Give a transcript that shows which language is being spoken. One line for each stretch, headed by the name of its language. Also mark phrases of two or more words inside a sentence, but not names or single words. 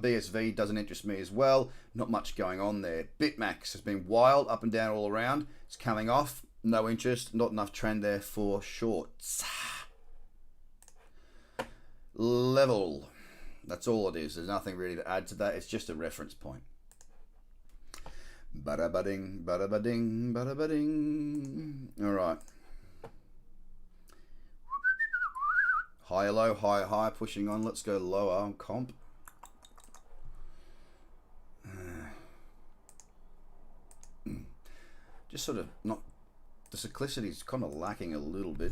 English: BSV doesn't interest me as well. Not much going on there. Bitmax has been wild, up and down all around. It's coming off, no interest, not enough trend there for shorts. Level. That's all it is. There's nothing really to add to that. It's just a reference point. Bada-ba-ding, bada-ba-ding, bada-ba-ding. All right. High, low, high, high, pushing on. Let's go lower on comp. Just sort of not, the cyclicity is kind of lacking a little bit.